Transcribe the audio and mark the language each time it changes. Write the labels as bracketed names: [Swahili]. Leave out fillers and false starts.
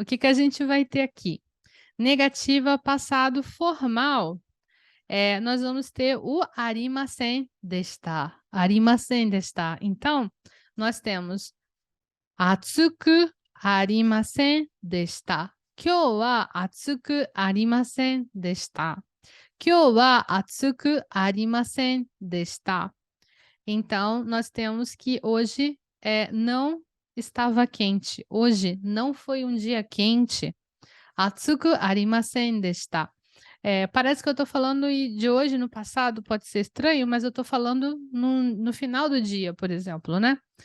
[Portuguese] O que que a gente vai ter aqui? Negativa passado formal. Nós vamos ter o arimasen desta. [Japanese] Arimasen desta. [Portuguese] Então, nós temos [Japanese] atsuku arimasen desta. 今日は暑くありませんでした。今日は暑くありませんでした。 [Portuguese] Então, nós temos que hoje não estava quente. Hoje não foi um dia quente. [Japanese] Atsuku arimasen deshita. [Portuguese] Parece que eu estou falando de hoje no passado, pode ser estranho, mas eu estou falando no final do dia, por exemplo, né?